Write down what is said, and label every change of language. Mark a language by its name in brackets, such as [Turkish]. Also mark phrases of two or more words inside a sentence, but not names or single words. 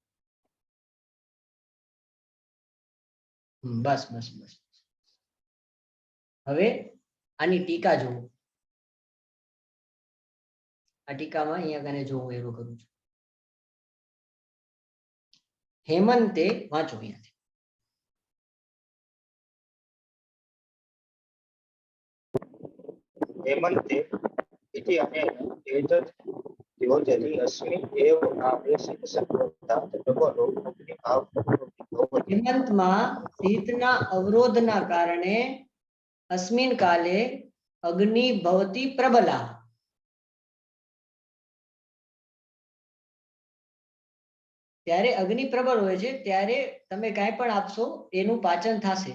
[Gujarati] બસ. હવે આની ટીકા જુઓ. આ ટીકામાં અહીંયા કને જો હું એવું કરું છું. હેમંતે વાંચો અહીંયાથી. [Sanskrit] हेमन्ते इति अनेन एतत् योजति अस्मिन् एव आवेशित संवर्धात् प्रबलो अग्निभाव भवति। [Gujarati] હેમંતમાં શીતના અવરોધના કારણે [Sanskrit] अस्मिन काले अग्नि भवती प्रबला. [Gujarati] ત્યારે અગ્નિ પ્રબળ હોય છે ત્યારે તમે કાંઈ પણ આપશો એનું પાચન થશે.